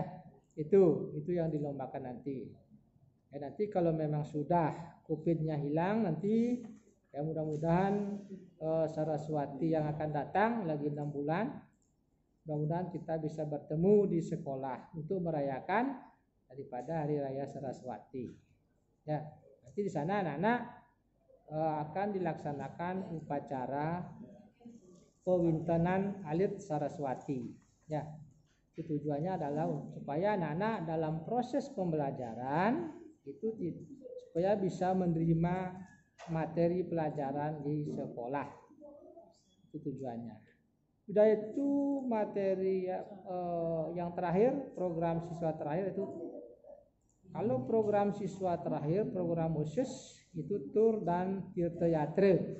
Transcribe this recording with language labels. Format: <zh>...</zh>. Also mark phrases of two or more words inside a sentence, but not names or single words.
<id>Itu yang dilombakan nanti. Ya, nanti kalau memang sudah COVID-nya hilang nanti, ya, mudah-mudahan Saraswati yang akan datang lagi 6 bulan, mudah-mudahan kita bisa bertemu di sekolah untuk merayakan daripada Hari Raya Saraswati, ya. Nanti di sana anak-anak akan dilaksanakan upacara pewintenan alit Saraswati, ya. Itu tujuannya adalah supaya anak-anak dalam proses pembelajaran itu supaya bisa menerima materi pelajaran di sekolah. Itu tujuannya. Udah itu materi yang terakhir, program siswa terakhir itu, kalau program siswa terakhir, program khusus itu tur dan tirtoyatra.</id>